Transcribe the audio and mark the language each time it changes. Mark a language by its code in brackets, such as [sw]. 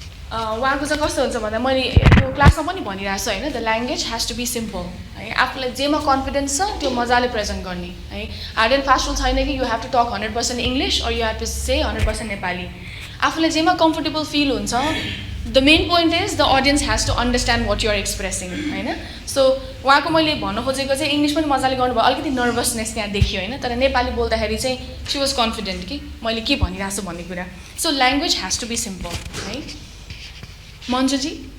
[ne] उहाँको चाहिँ कस्तो हुन्छ भन्दा मैले यो क्लासमा पनि भनिरहेको छु होइन, [en] the language has to be simple [ne] है. आफूलाई जेमा कन्फिडेन्स छ त्यो मजाले प्रेजेन्ट गर्ने है. [en] hard and fast rule [ne] छैन कि [en] You have to talk 100% English और you have to say 100% Nepali. [ne] आफूलाई जेमा कम्फर्टेबल फिल हुन्छ. [en] The main point is the audience has to understand what you're expressing होइन. [ne] सो उहाँको मैले भन्नु खोजेको चाहिँ इङ्ग्लिस पनि मजाले गर्नुभयो, अलिकति नर्भसनेस त्यहाँ देखियो होइन, तर नेपाली बोल्दाखेरि चाहिँ [en] she was confident [ne] कि मैले के भनिरहेको छु भन्ने कुरा. [en] So language has to be simple है. मन्जुजी.